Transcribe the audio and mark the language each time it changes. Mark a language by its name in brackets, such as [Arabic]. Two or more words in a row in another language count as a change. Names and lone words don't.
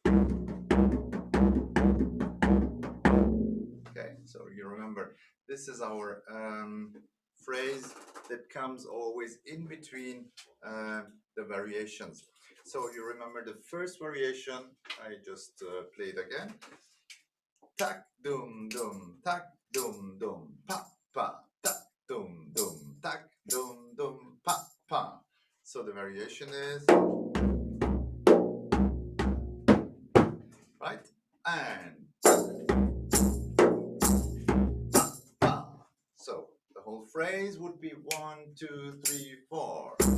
[English] Okay, so you remember, this is our phrase that comes always in between the variations. So you remember the first variation, I just played again. Tak dum dum, tak dum dum, pa pa, tak dum dum, tak dum dum, pa pa. So the variation is, right? And pa pa. So the whole phrase would be 1 2 3 4.